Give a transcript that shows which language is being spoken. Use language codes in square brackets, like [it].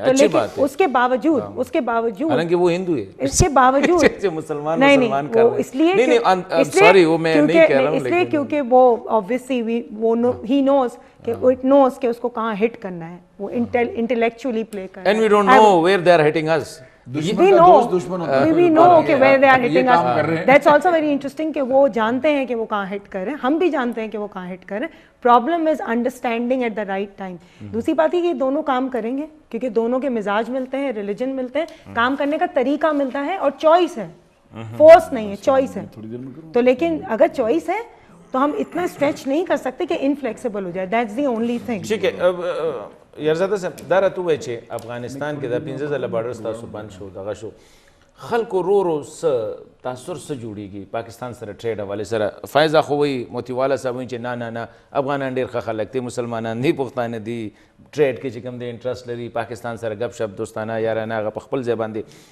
[ur] اچھی بات ہے. اس کے باوجود حالانکہ وہ ہندو ہے, اس کے باوجود مسلمان کر رہے ہیں, اس لیے سوری وہ میں نہیں کہہ رہا ہوں, اس لیے کیونکہ وہ [en] obviously ہی knows [ur] کہ اٹ نوز کہ اس کو کہاں ہٹ کرنا ہے, وہ انٹلیکچولی پلے کرنا ہے. [en] And we don't know where they are hitting us. We know [ur] کہ [en] where they are hitting us. That's also very interesting [ur] کہ وہ جانتے ہیں کہ وہ کہاں ہٹ کر رہے ہیں, ہم بھی جانتے ہیں کہ وہ کہاں ہٹ کر رہے ہیں. [en] Problem is understanding at the right time. [ur] دوسری بات یہ کہ دونوں کام کریں گے کیونکہ دونوں کے مزاج ملتے ہیں, ریلیجن ملتے ہیں, کام کرنے کا طریقہ ملتا ہے, اور چوائس ہے, فورس نہیں ہے, چوائس ہے. تو لیکن اگر چوائس ہے تو ہم اتنا اسٹریچ نہیں کر سکتے کہ انفلیکسیبل ہو جائے. [en] That's the only thing. [ur] ٹھیک ہے. [ps] یارزاده صاحب دا راته وایي چې افغانستان کې د 15 ځله بارډر ستاسو بند شو, دغه شو, خلکو رو څه تاثر څه جوړیږي پاکستان سره ټریډ حوالې سره. فایضه خو وایي موتی والا صاحب وایي چې نه افغانان ډېر ښه خلک دي, مسلمانان دي, پښتانه دي, ټریډ کې چې کوم دی انټرسټ لري, پاکستان سره گپ شپ دوستانه یارانه هغه په خپل ځای باندې.